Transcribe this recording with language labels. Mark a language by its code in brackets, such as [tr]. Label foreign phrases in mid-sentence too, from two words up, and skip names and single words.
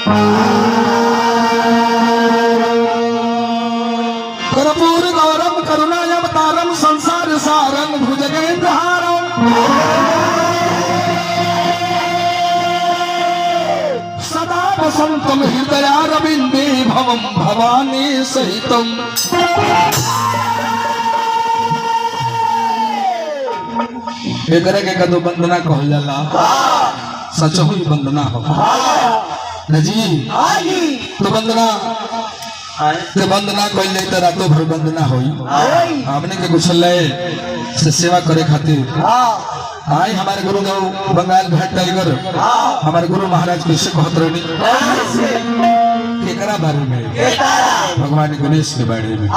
[sa] कर्पूर गौरम करुणावतारम संसार सारं भुजगेन्द्रहारम। सदा वसंतम हृदयारविंदे भवं भवानी सहितम। [bho] एकरे के कदो वंदना कहल जाला सचहु वंदना हो न जी। तो वंदना ते वंदना कइले त रातो भर वंदना होई हमने के कुशलय से सेवा करे खातिर आई हमारे गुरु गौ बंगाल घाट टाइगर हमारे गुरु महाराज कैसे कहत रहनी केकरा बारे में भगवान गणेश के बारे में।